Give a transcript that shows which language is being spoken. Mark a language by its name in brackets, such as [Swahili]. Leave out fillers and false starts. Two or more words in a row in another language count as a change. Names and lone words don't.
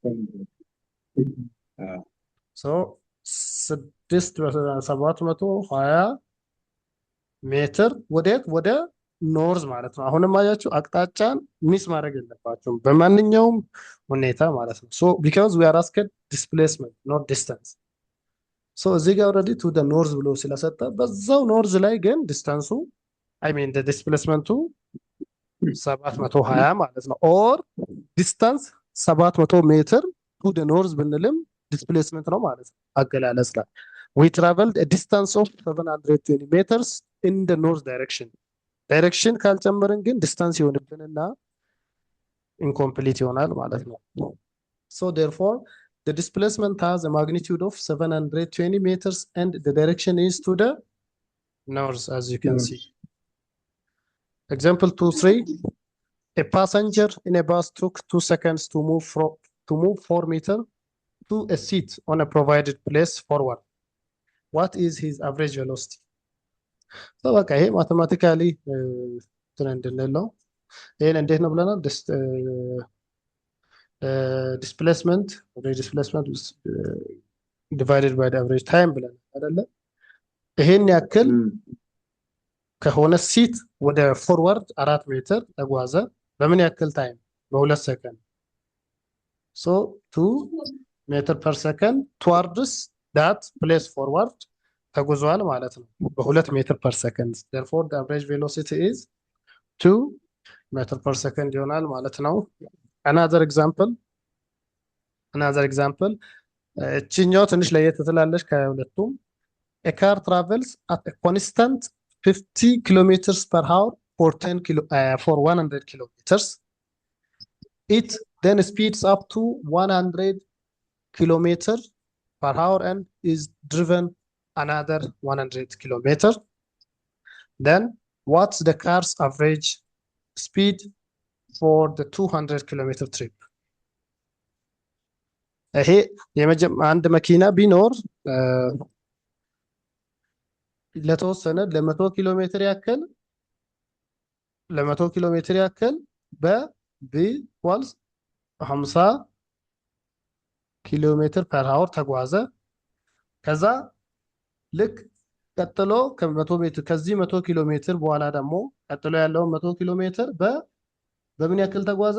[Amharic] ሶ 720 ሜትር ወደ ኖርዝ ማለት ነው። አሁንም አያችሁ አቅጣጫን ሚስ ማድረግ የለባቸውም በማንኛውም ሁኔታ ማለት ነው። [English] so because we are asked displacement not distance። [Amharic] ሶ እዚህ ጋር [English] already to the north [Amharic] ብሎ ስለሰጠ በዛው ኖርዝ ላይ ግን ዲስታንሱ [English] I mean [Amharic] ዲስፕሌስመንቱ 720 ማለት ነው። [English] or distance 700 meter to the north [Amharic] ብንልም ዲስፕሌስመንት ነው ማለት ነው። አገላለጽ ላይ [English] we traveled a distance of 720 meters in the north direction [Amharic] ዳይሬክሽን ካልጨመርን ግን ዲስታንስ ይሆንብንና ኢንኮምፕሊት ይሆናል ማለት ነው። [English] so therefore the displacement has a magnitude of 720 meters and the direction is to the north as you can see. Example 2-3, a passenger in a bus took 2 seconds to move 4 meters to a seat on a provided place forward. What is his average velocity? [Amharic] So በቃ ይሄ [English] mathematically trend [Amharic] እንለው ይሄን እንዴት ነው ብለናል? [English] displacement divided by average time [Amharic] ብለናል አይደለ? ይሄን ያክል ከሆነ ሲት ወደ ፎርዋርድ 4 ሜትር ተጓዘ በምን ያክል ታይም? [English] በ2 ሰከንድ። so 2 meter per second towards that place forward [Amharic] ተጉዟል ማለት ነው [English] in 2 meter per second። therefore the average velocity is 2 meter per second [Amharic] ይሆናል ማለት ነው። [English] another example [Amharic] እቺኛው ትንሽ ለየት ትላለች ከሁለቱም። [English] a car travels at a constant 50 kilometers per hour for 100 kilometers. It then speeds up to 100 kilometers per hour and is driven another 100 kilometers. Then what's the car's average speed for the 200 kilometer trip? [Amharic] ይሄ አንድ መኪና ቢኖር ለተወሰነ ለ100 ኪሎ ሜትር ያክል በ ኢኳልስ 50 [English] kilo meter per hour [Amharic] ተጓዘ። ከዛ ልክ ቀጥሎ ከ100 ሜትር ከዚህ 100 ኪሎ ሜትር በኋላ ደግሞ ቀጥሎ ያለው 100 ኪሎ ሜትር በምን ያክል ተጓዘ?